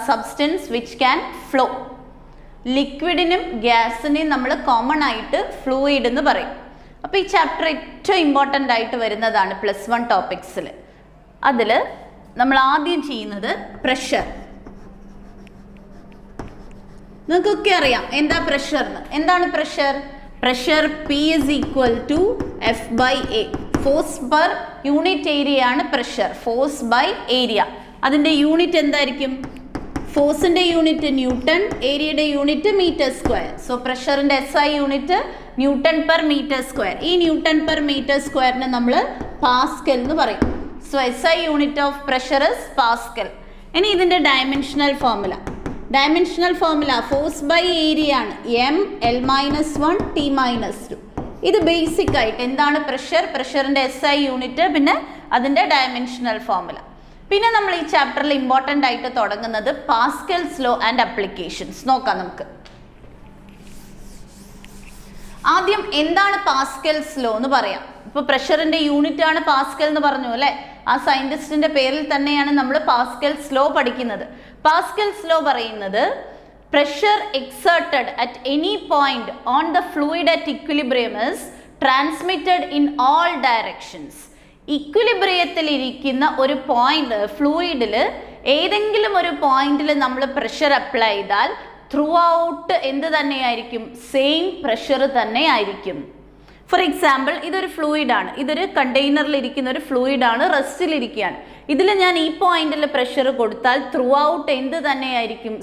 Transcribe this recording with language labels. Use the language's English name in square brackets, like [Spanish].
[English] Substance which can flow. [Malayalam] ലിക്വിഡിനും ഗ്യാസിനെയും നമ്മൾ common ആയിട്ട് fluid എന്ന് പറയും. അപ്പോൾ ഈ ചാപ്റ്റർ ഏറ്റവും ഇമ്പോർട്ടൻ്റ് ആയിട്ട് വരുന്നതാണ് +1 ടോപ്പിക്സിൽ. അതിൽ നമ്മൾ ആദ്യം ചെയ്യുന്നത് പ്രഷർ. നിങ്ങൾക്കൊക്കെ അറിയാം എന്താ പ്രഷർ എന്ന്. എന്താണ് pressure? [English] Pressure P is equal to F/A. [Malayalam] Force per unit area ആണ് പ്രഷർ. Force by area. അതിൻ്റെ യൂണിറ്റ് എന്തായിരിക്കും? ഫോഴ്സിൻ്റെ യൂണിറ്റ് ന്യൂട്ടൺ, ഏരിയയുടെ unit metre square. So പ്രഷറിൻ്റെ SI unit newton per metre square. ഈ ന്യൂട്ടൺ പെർ മീറ്റർ സ്ക്വയറിന് നമ്മൾ Pascal എന്ന് പറയും. [English] So SI unit of pressure is pascal. [Malayalam] ഇനി ഇതിൻ്റെ dimensional formula. Dimensional formula force by area ആണ്. M(L-1 T-2). ഇത് ബേസിക് ആയിട്ട് എന്താണ് പ്രഷർ, പ്രഷറിൻ്റെ SI യൂണിറ്റ്, പിന്നെ അതിൻ്റെ ഡയമെൻഷണൽ ഫോർമുല. പിന്നെ നമ്മൾ ഈ ചാപ്റ്ററിൽ ഇമ്പോർട്ടൻ്റ് ആയിട്ട് തുടങ്ങുന്നത് പാസ്കൽസ് ലോ ആൻഡ് അപ്ലിക്കേഷൻസ്. നോക്കാം നമുക്ക്. ആദ്യം എന്താണ് പാസ്കൽസ് ലോ എന്ന് പറയാം. ഇപ്പോൾ പ്രഷറിൻ്റെ യൂണിറ്റ് ആണ് പാസ്കൽ എന്ന് പറഞ്ഞു അല്ലേ. ആ സയൻറ്റിസ്റ്റിൻ്റെ പേരിൽ തന്നെയാണ് നമ്മൾ പാസ്കൽസ് ലോ പഠിക്കുന്നത്. പാസ്കൽസ് ലോ പറയുന്നത് [English] pressure exerted at any point on the fluid at equilibrium is transmitted in all directions. [Malayalam] ഇക്വിലിബ്രിയത്തിൽ ഇരിക്കുന്ന ഒരു പോയിന്റ് ഫ്ലൂയിഡിൽ ഏതെങ്കിലും ഒരു പോയിന്റിൽ നമ്മൾ പ്രഷർ അപ്ലൈ ചെയ്താൽ ത്രൂ ഔട്ട് എന്ത് തന്നെയായിരിക്കും? സെയിം പ്രഷർ തന്നെ ആയിരിക്കും. ഫോർ എക്സാമ്പിൾ, ഇതൊരു ഫ്ലൂയിഡാണ്. ഇതൊരു കണ്ടെയ്നറിൽ ഇരിക്കുന്ന ഒരു ഫ്ലൂയിഡാണ്, റെസ്റ്റിലിരിക്കുകയാണ്. ഇതിൽ ഞാൻ ഈ പോയിന്റിൽ പ്രഷർ കൊടുത്താൽ ത്രൂ ഔട്ട് എന്ത് തന്നെയായിരിക്കും?